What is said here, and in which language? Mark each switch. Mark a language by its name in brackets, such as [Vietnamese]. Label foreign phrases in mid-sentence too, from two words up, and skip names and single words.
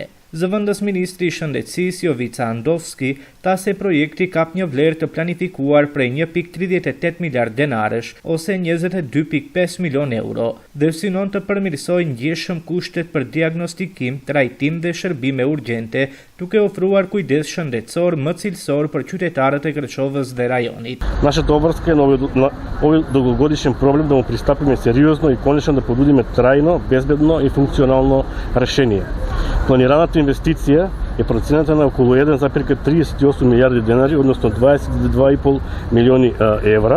[Albanian] Zëvendës ministri i Shëndetësisë Jovica Andovski tha se projekti kap një vlerë të planifikuar prej 1.38 miliard denarësh ose 22.5 milion euro dhe synon të përmirësojë ndjeshëm kushtet për diagnostikim, trajtim dhe shërbime urgjente, duke ofruar kujdes shëndetësor më cilësor për qytetarët e Kërçovës dhe rajonit. [Macedonian] Нашата обврска е на овој долгогодишен проблем да му пристапиме сериозно и конечно да понудиме трајно, безбедно и функционално решение. Планираната инвестиција е процената на околу 1,38 милиарди денари, односно 22,5 милиони евра.